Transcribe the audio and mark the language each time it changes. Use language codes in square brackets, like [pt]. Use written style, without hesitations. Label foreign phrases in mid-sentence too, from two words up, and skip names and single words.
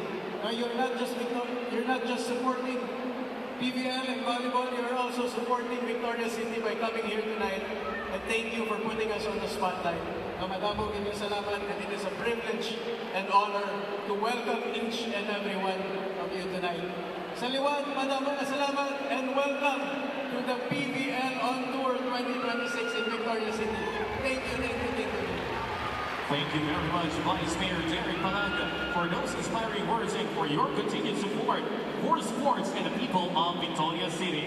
[en] Now you're not just supporting PVL and volleyball, you're also supporting Victoria City by coming here tonight. And thank you for putting us on the spotlight. Now, [hil] madamo, inyong salamat, [en] and it is a privilege and honor to welcome each and every one of you tonight. [hil] Saliwat, madamo, salamat, [en] and welcome to the PVL On Tour 2026 in Victoria City. Thank you, thank you, thank you. Thank you very much, Vice Mayor Derek Palanga, for those inspiring words and for your continued support for sports and the people of Victoria City.